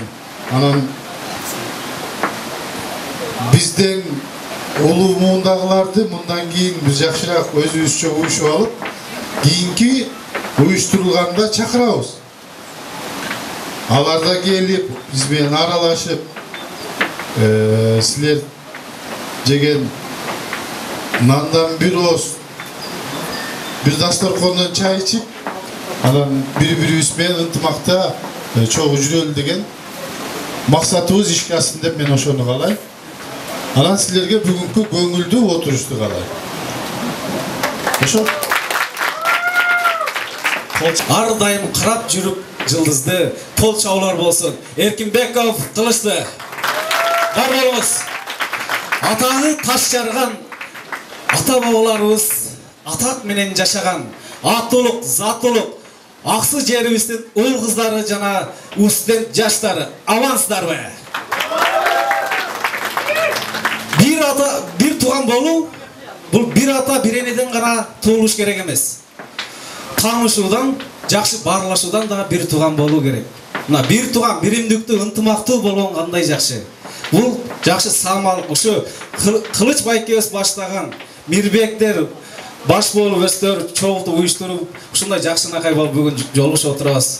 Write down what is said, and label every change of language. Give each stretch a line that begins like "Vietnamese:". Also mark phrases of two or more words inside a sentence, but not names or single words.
Kyrgyz: Анан бизден улуу муундагыларды мындан кийин биз жакшыраак өзүбүзчө уюшуп алып, кийинки уюштурулганда чакырабыз. Алар да келип, биз менен аралашып, силер жеген нандан бир аз, бир дасторкондон чай ичип, анан бири-бирибиз менен ынтымакта чогуу жүрөлү деген максатыбыз ишке ашсын деп мен ошону каалайм. Анан силерге бүгүнкү көңүлдүү отурушту каалайм. Ошо. Ар дайым карап жүрүп жылдызды кол чабуулар болсун. Эркинбеков Кылычты. Бар болуңуз. Атаны таш жарган ата бабаларыбыз атак менен жашаган аттуулук, заттуулук, аксы жерибиздин уул кыздары жана студент жаштары амансыздарбы? Бир ата, бир туган болуу, бул bir ата, bir энеден гана туулуш керек эмес. Таанышуудан, жакшы баарлашуудан да bir туган болуу керек. Мына bir туган, биримдиктүү, ынтымактуу болгон кандай жакшы. Бул жакшы самалык, ушу Кылыч байкебиз баштаган Мирбектер баш болуп өстөр, чогултуп уюштуруп, ушундай жакшынакай болуп бүгүн жолугушуп отурабыз.